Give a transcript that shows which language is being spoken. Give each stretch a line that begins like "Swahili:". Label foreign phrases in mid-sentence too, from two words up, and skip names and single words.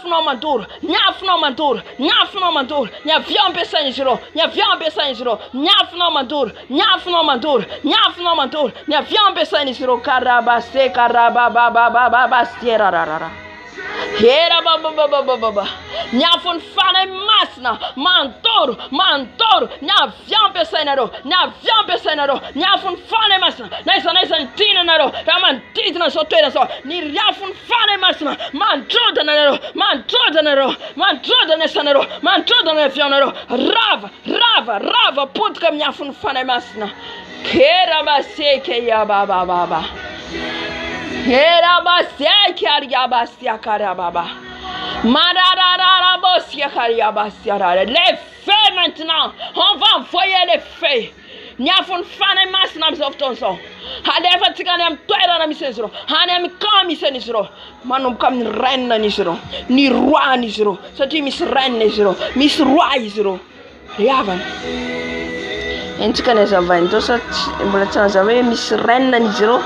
Malagasy: avion ampiasain'izy ireo nyafonao mandoro ny avion ampiasain'izy ireo karabase karabababababasierararara hera bababababa nyafo ny fanahy masina mantoro ny avion ampiasainareo nyafo ny fanahy masina naiza ny tinanareo raha manodidina zao toerana zao ny riafo ny fanahy masina mandrodana isanareo mandrodana avionareo rava potika miafo ny fanahy masina kera baseke ya baba Hera baseke ariabasia karababa. Mararara bosia kariabasia.
French: Les feux maintenant. On va envoyer les feux.
Malagasy: Nyafo ny fanahy masina amin'izao fotoan'izao. Alefa atsika any amin'ny toerana misy an'izy ireo. Any amin'ny camp misy an'izy ireo. Manomboka amin'ny reine an'izy ireo. Ny roi an'izy ireo. Satria misy reine izy ireo. Misy roi izy ireo. Riavana. Entsika ny azavainy tao mbola tsy nazava hoe misy reine an'izy ireo.